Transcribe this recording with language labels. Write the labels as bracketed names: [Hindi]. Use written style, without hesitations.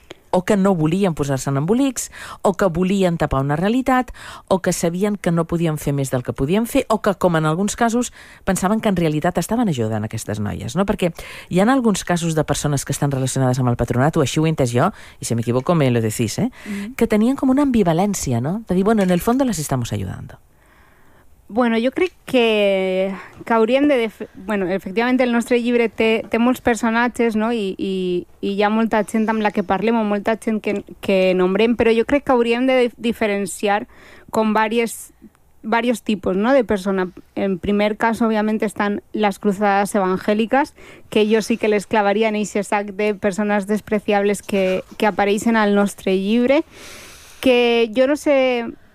[Catalan] O que no volien posar-se en embolics, o que volien tapar una realitat, o que sabien que no podien fer més del que podien fer, o que, com en alguns casos, pensaven que en realitat estaven ajudant aquestes noies, no? Perquè hi ha alguns casos de persones que estan relacionades amb el patronat, o així ho he entès jo, i si m'equivoco [Spanish] me lo decís, [Catalan] eh? Mm-hmm. Que tenien com una ambivalència, no? De dir, [Spanish] bueno, en el fondo les estamos ayudando. [Catalan] Bueno, jo crec que hauríem de... Bueno, efectivament, el nostre llibre té molts personatges, no? I hi ha molta gent amb la que parlem o molta gent que nombrem, però jo crec que hauríem de diferenciar com diversos tipus, no? De persona. En primer cas, òbviament, estan les cruzades evangèliques, que jo sí que les clavaria en aquest sac de persones despreciables que apareixen al nostre llibre, que jo no sé...